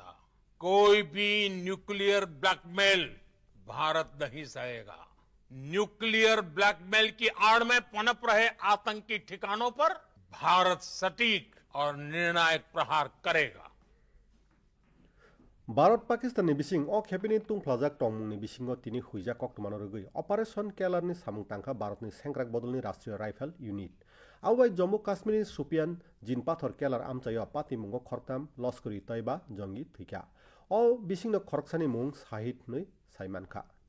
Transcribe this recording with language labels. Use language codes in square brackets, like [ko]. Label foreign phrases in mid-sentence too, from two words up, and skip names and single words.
[hi] कोई भी न्यूक्लियर ब्लैकमेल भारत नहीं सहेगा। न्यूक्लियर ब्लैकमेल की आड़ में पनप रहे आतंकी ठिकानों पर भारत सटीक और निर्णायक प्रहार करेगा। [trp] भारत पाकिस्ताननि बिसिं अ खेपेनि तुंफ्लाजाक तंमुंनि बिसिंगो तिनि हुइजा कक्टमानो रगै अपारेशन केलारनि सामुं तांखा भारतनि सेंक्राक बदलनि राष्ट्रीय राइफल यूनिट आवबाय जम्मू काश्मीरनि सुपियान जिनपाथर केलार आमचायो पाति मुंगो खरताम लश्करी तैयबा जंगि थैखा अ बिसिंनो खरकसानि मुं साहिद नै साइमानखा